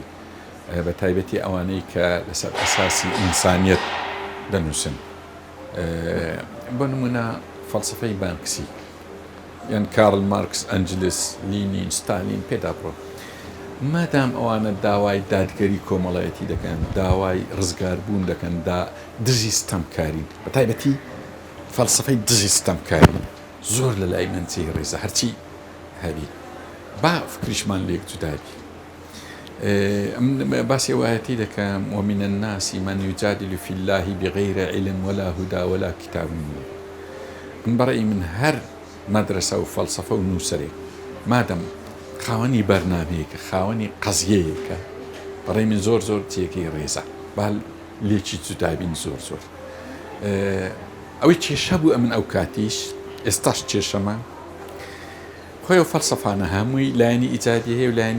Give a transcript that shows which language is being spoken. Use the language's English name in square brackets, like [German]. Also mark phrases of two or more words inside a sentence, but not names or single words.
[Central Kurdish] بە تایبەتی ئەوانەی کە لەسەر ئەساسی ئینسانیەت دەنووسن بۆ نمونە فەلسەفەی مارکسی یان کارل مارکس ئەنجلس لینین ستالین پێدا بڕۆ مادام ئەوانە داوای دادگەری کۆمەڵایەتی دەکەن داوای ڕزگاربوون دەکەن دژی ستەمکارین بە تایبەتی فەلسەفەی دژی ستەمکاری زۆر لە لای من چی ڕێزە هەرچی هەبی با فکریشمان لێک جودابی باسی ئەوایەتی دەکەم [Arabic] ومن الناس من يجادل في الله بغير علم ولا هدى ولا كتاب منير [Central Kurdish] من بەڕێی من هەر مەدرسە و فەلسەفە و نووسەرێک مادەم خاوەنی بەرنامەیەکە خاوەنی قەزیەیەکە بەڕێی من زۆر زۆر تێکەی ڕێزە با لێکی جودابین زۆر زۆر ئەوەی کێشە بوو ئەمن ئەو کاتیش ئێستاش کێشەمە خۆی و فەلسەفانە هەمووی لایەنی ئیجادی هەیە و لایەنی